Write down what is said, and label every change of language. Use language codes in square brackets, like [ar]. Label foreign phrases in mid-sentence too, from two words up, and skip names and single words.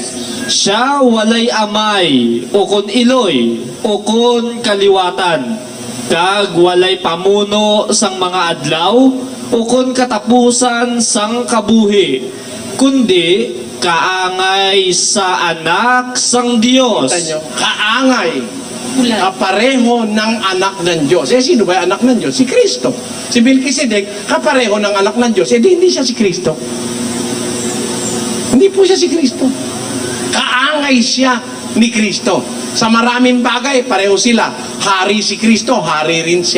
[hil] Siya walay amay, o kun iloy, o kun kaliwatan, kag walay pamuno sang mga adlaw, o kun katapusan sang kabuhi, kundi kaangay sa anak sang Diyos. [tl] Kita nyo, kaangay, kapareho ng anak ng Diyos. Sino ba yung anak ng Diyos? Si Kristo. Si Melchizedek, kapareho ng anak ng Diyos. Hindi siya si Kristo. Hindi po siya si Kristo. Kaangay siya ni Kristo. Sa maraming bagay, pareho sila. Hari si Kristo, hari rin siya.